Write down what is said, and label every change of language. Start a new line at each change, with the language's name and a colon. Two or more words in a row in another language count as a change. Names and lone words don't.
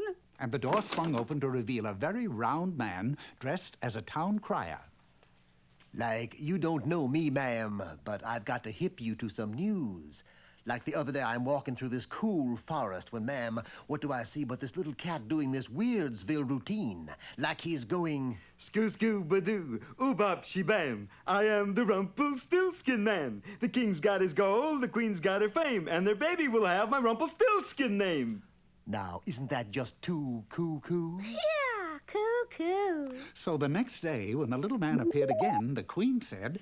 English: and the door swung open to reveal a very round man dressed as a town crier. Like, you don't know me, ma'am, but I've got to hip you to some news. Like the other day, I'm walking through this cool forest when, ma'am, what do I see but this little cat doing this Weirdsville routine? Like he's going... Skoo-skoo-ba-doo, oobop-she-bam. I am the Rumpelstilskin man. The king's got his gold, the queen's got her fame, and their baby will have my Rumpelstilskin name. Now, isn't that just too coo-coo? Yeah, coo-coo. So the next day, when the little man appeared again, the queen said,